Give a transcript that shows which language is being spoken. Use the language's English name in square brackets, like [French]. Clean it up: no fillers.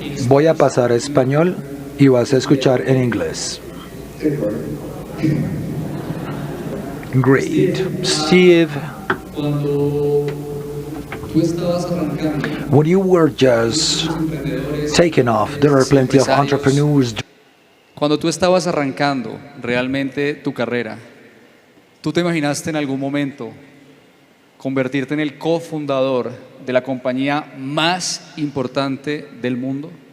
[Spanish] Voy a pasar a español y vas a escuchar en inglés. [English] Great. Steve, [Spanish] Cuando tú estabas arrancando, [English] when you were just taking off, there are plenty of entrepreneurs. [Spanish] cuando tú estabas arrancando realmente tu carrera, ¿tú te imaginaste en algún momento convertirte en el cofundador de la compañía más importante del mundo?